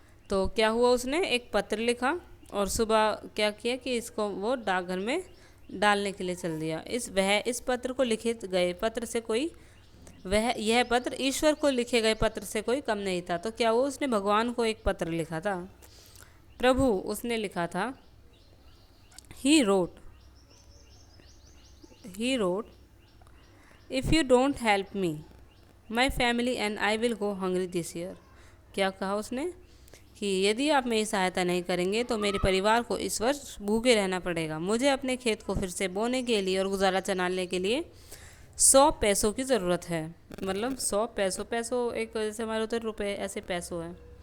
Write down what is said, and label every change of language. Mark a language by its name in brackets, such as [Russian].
[Hindi] तो क्या हुआ, उसने एक पत्र लिखा और सुबह क्या किया कि इसको वो डाकघर में डालने के लिए चल दिया। इस पत्र को लिखित गए पत्र से कोई यह पत्र ईश्वर को लिखे गए पत्र से कोई कम नहीं था। तो क्या हुआ, उसने भगवान को एक पत्र लिखा था। प्रभु, उसने लिखा था, [English] He wrote, if you don't help me, my family and I will go hungry this year. [Hindi] क्या कहा उसने कि यदि आप मेरी सहायता नहीं करेंगे तो मेरे परिवार को इस वर्ष भूखे रहना पड़ेगा। मुझे अपने खेत को फिर से बोने के लिए और गुजारा चलाने के लिए 100 पैसों की ज़रूरत है। मतलब 100 पैसों एक जैसे हमारे होते रुपए, ऐसे पैसों हैं।